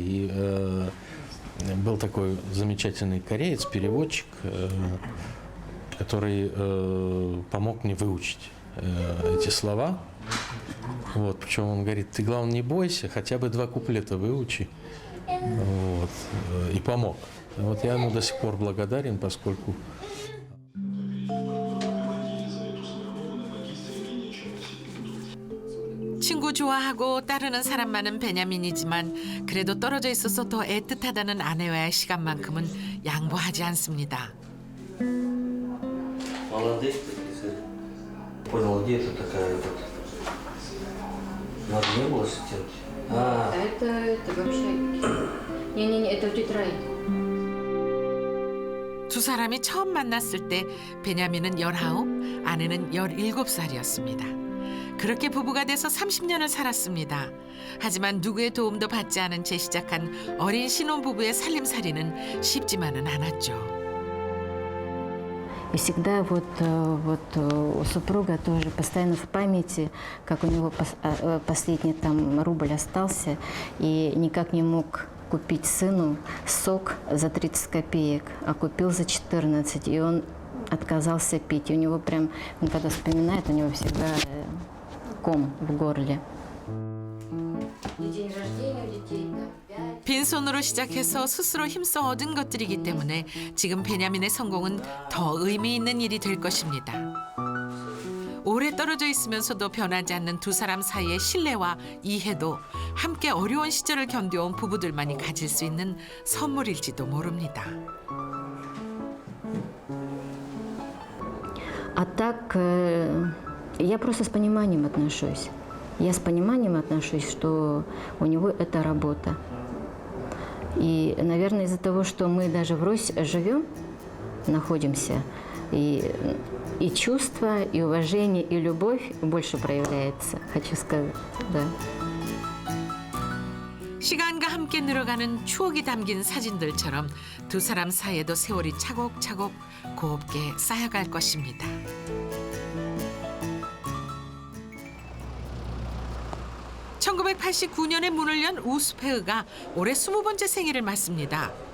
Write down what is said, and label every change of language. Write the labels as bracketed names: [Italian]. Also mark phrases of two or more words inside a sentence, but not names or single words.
[Russian] И был такой замечательный кореец, переводчик, который помог мне выучить эти слова. Вот, причем он говорит, ты, главное, не бойся, хотя бы 2 куплета выучи. Вот, и помог. Вот я ему до сих пор благодарен, поскольку... [Korean] 친구 좋아하고 따르는 사람 많은 베냐민이지만 그래도 떨어져 있어서 더 애틋하다는 아내와의 시간만큼은 양보하지 않습니다. [Russian] Молодец, понял, где это такая вот? Надо не было сетевки? Это вообще... Не-не-не, это в тетради. [Korean] 두 사람이 처음 만났을 때 베냐민은 19, 아내는 17살이었습니다. 그렇게 부부가 돼서 30년을 살았습니다. 하지만 누구의 도움도 받지 않은 채 시작한 어린 신혼부부의 살림살이는 쉽지만은 않았죠. [Russian] И всегда вот у супруга тоже постоянно в памяти, как у него последний там рубль остался, и никак не мог купить сыну сок за 30 копеек, а купил за 14, и он отказался пить. И у него прям, он когда вспоминает, у него всегда ком в горле. День рождения у детей, да. [Korean] 빈손으로 시작해서 스스로 힘써 얻은 것들이기 때문에 지금 베냐민의 성공은 더 의미 있는 일이 될 것입니다. 오래 떨어져 있으면서도 변하지 않는 두 사람 사이의 신뢰와 이해도 함께 어려운 시절을 견뎌온 부부들만이 가질 수 있는 선물일지도 모릅니다. [Russian] А так, я просто с пониманием отношусь. Я с пониманием отношусь, что у него это работа. И, наверное, из-за того, что мы даже врозь живем, находимся, и чувство, и уважение, и любовь больше проявляется, хочу сказать, да. [Korean] 시간과 함께 늘어가는 추억이 담긴 사진들처럼 두 사람 사이에도 세월이 차곡차곡 곱게 쌓여갈 것입니다. (1989년에) 문을 연 우스페흐가 올해 20번째 생일을 맞습니다.